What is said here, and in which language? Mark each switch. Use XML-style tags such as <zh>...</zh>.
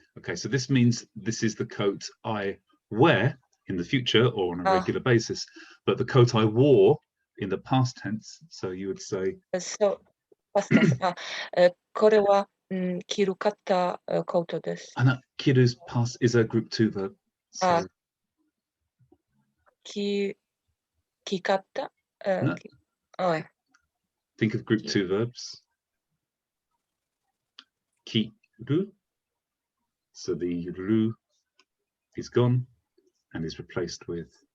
<en>Okay, so this means this is the coat I wear in the future or on a regular basis, but the coat I wore in the past tense, so you would say. So, past tense.</en> <ja>これは、着るかったコートです。</ja> <en>Kiru's past is a group 2 verb. So.</en> <ja>着かった。</ja> <en>No. Think of group 2 verbs. Kiru. So the ru is gone and is replaced with.</en>